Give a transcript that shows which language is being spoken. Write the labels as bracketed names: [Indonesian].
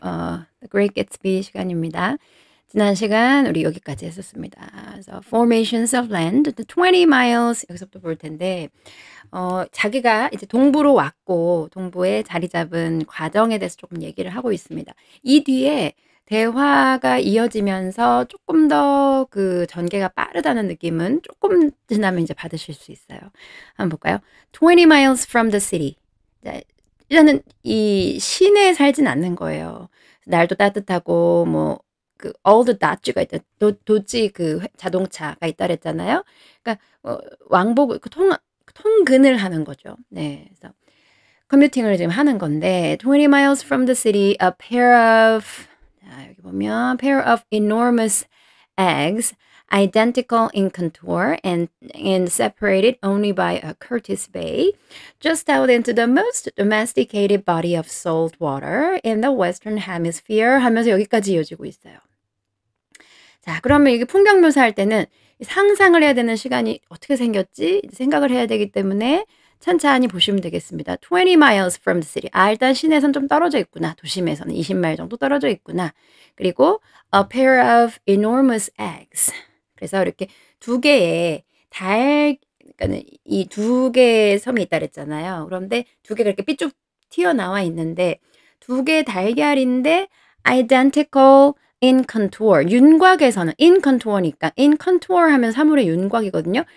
[Korean] The Great Gatsby 시간입니다. 지난 시간 우리 여기까지 했었습니다. 그래서 [English] Formations of Land, the 20 miles [Korean] 여기서부터 볼 텐데 자기가 이제 동부로 왔고 동부에 자리 잡은 과정에 대해서 조금 얘기를 하고 있습니다. 이 뒤에 대화가 이어지면서 조금 더 그 전개가 빠르다는 느낌은 조금 지나면 이제 받으실 수 있어요. 한번 볼까요? [English] 20 miles from the city. [Korean] 자, 일단은 이 시내에 살진 않는 거예요. 날도 따뜻하고 뭐 그 [English] all the dodge [Korean] 가 있다. 도지 그 자동차가 있다 그랬잖아요. 그러니까 왕복 그 통근을 하는 거죠. 네. 그래서 커뮤팅을 지금 하는 건데 [English] 20 miles from the city a pair of [Korean] 자, 여기 보면 [English] pair of enormous eggs identical in contour and separated only by a Curtis Bay just out into the most domesticated body of salt water in the western hemisphere [Korean] 하면서 여기까지 이어지고 있어요. 자, 그러면 이게 풍경 묘사할 때는 상상을 해야 되는 시간이 어떻게 생겼지? 생각을 해야 되기 때문에 찬찬히 보시면 되겠습니다. [English] 20 miles from the city. [Korean] 아, 일단 시내에선 좀 떨어져 있구나. 도심에서는 20마일 정도 떨어져 있구나. 그리고 [English] a pair of enormous eggs. [Korean] 그래서 이렇게 두 개의 그러니까는 이 두 개의 섬이 있다 그랬잖아요. 그런데 두 개가 이렇게 삐쭉 튀어나와 있는데 두 개의 달걀인데 [English] identical in contour. [Korean] 윤곽에서는 [English] in contour [Korean] 니까 in contour 하면 사물의 윤곽이거든요.